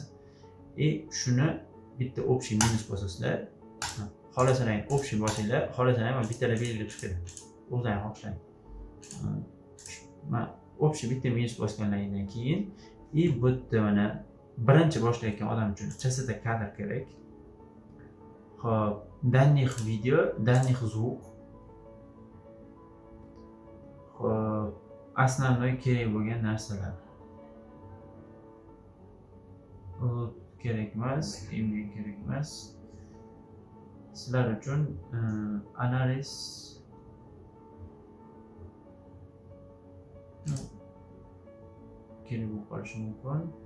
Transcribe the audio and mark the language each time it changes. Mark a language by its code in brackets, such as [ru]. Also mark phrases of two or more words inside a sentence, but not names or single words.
[uz] Shuni bitta общий minus bosasizlar, xohlasangiz общий bosinglar, xohlasangiz mana bittalar belgilab chiqadi. O'zlaringiz xohlang. Men общий bitta minus bosgandan keyin bu yerda mana birinchi boshlayotgan odam uchun chastota kadr kerak. Xo'p, [ru] данных video, данных звук. [uz] Xo'p, основной kerak bo'lgan narsalar. Kerak emas, imga kerak emas. Sizlar uchun analiz kerak bo'lib qolishi mumkin.